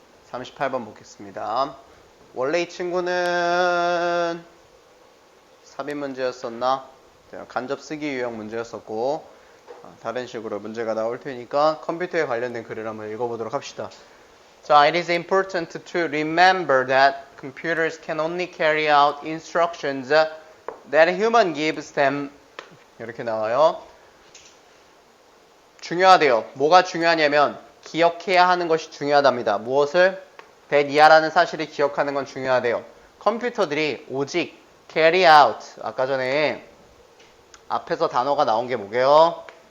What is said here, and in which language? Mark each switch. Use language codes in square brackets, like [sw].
[ko] (38번) 보겠습니다. 원래 이 친구는 삽입 문제였었나? 간접 쓰기 유형 문제였었고 다른 식으로 문제가 나올 테니까 컴퓨터에 관련된 글을 한번 읽어보도록 합시다. [en] 자, it is important to remember that computers can only carry out instructions that a human gives them. [ko] 이렇게 나와요. 중요하대요. 뭐가 중요하냐면 기억해야 하는 것이 중요하답니다. 무엇을? that 이하라는 사실을 기억하는 건 중요하대요. 컴퓨터들이 오직 [en] carry out, [ko] 아까 전에 앞에서 단어가 나온 게 뭐게요?